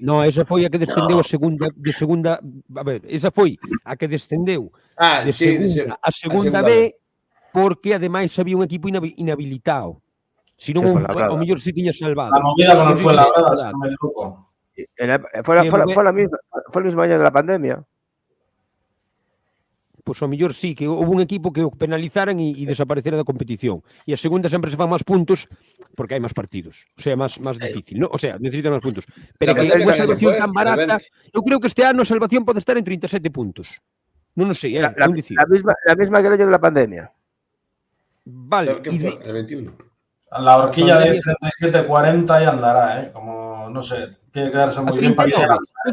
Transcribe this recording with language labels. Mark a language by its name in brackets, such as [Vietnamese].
[Galician] No, esa foi a que descendeu a segunda, a ver, esa foi a que descendeu de segunda a segunda B, porque ademais había un equipo inhabilitado. Si non, o mellor se tiña salvado. [Spanish] La movida con el Fuenlabrada, si no me equivoco. Fue el mismo año de la pandemia. [Galician] Pois ao mellor sí, que houve un equipo que o penalizaran e desaparecera da competición. E a segunda sempre se fan máis puntos porque hai máis partidos. O sea, máis difícil, ¿no? O sea, necesitan máis puntos. Pero que unha salvación tan barata, eu creo que este ano a salvación pode estar en 37 puntos. Non sei, [Spanish] la misma que el año de la pandemia. Vale. ¿Qué fue? El 21. La horquilla de 37-40 y andará, como, no sé, tiene que darse muy bien para llegar a